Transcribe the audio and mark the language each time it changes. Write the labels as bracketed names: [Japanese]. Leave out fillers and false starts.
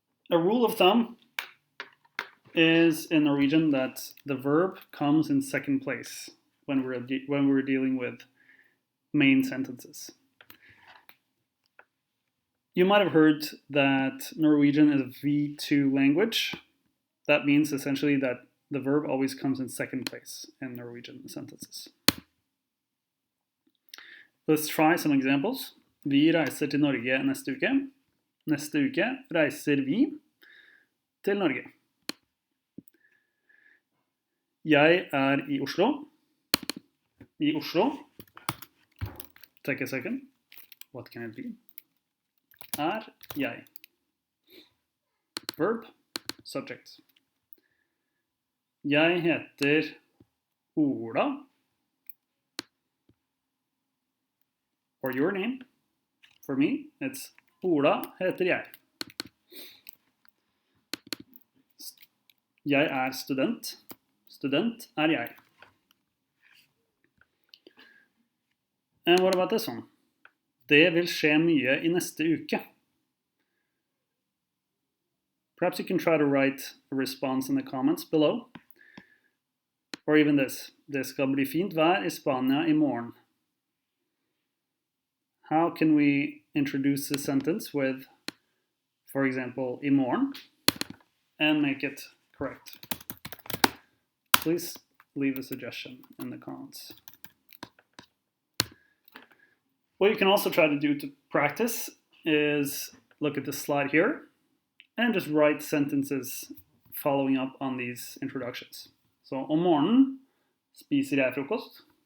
[English] A rule of thumb is in Norwegian that the verb comes in second place when we're dealing with main sentences. You might have heard that Norwegian is a V2 language. That means essentially that the verb always comes in second place in Norwegian sentences. Let's try some examples. [Norwegian] Vi reiser til Norge neste uke. Neste uke reiser vi til Norge. Jeg I Oslo. I Oslo. [English] Take a second. What can it be? [Norwegian] Jeg. [English] Verb, subject. [Norwegian] Jeg heter Ola. [English] Or your name. For me, it's [Norwegian] Ola heter jeg. Jeg student. Student jeg. [English] And what about this one? [Norwegian] Det vil skje mye I neste uke. [English] Perhaps you can try to write a response in the comments below. Or even this. [Norwegian] Det skal bli fint vær I Spania I morgen. [English] How can we introduce this sentence with, for example, [Norwegian] I morgen, [English] and make it correct? Please leave a suggestion in the comments. What you can also try to do to practice is look at this slide here and just write sentences following up on these introductions. [Norwegian] So, om morgenen spiser jeg frokost.